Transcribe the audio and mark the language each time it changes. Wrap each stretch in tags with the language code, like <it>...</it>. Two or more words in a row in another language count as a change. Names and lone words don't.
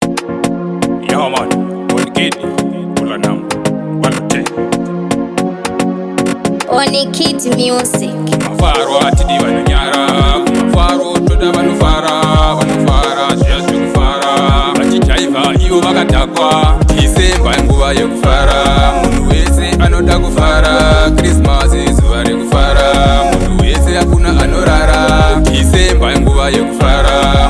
<en>Yeah, man. One kid, pull a number. One ten. One Kid Music.</en> <sn>Mafaro atidi vanonyara, mafaro toda vanofara, vanofara, zviya zviri kufara. Vachijaiva ivo vakadhakwa, December inguva yekufara. Munhu wese anoda kufara, Christmas izuva rekufara. Munhu wese hakuna anorara, December inguva yekufara.</sn>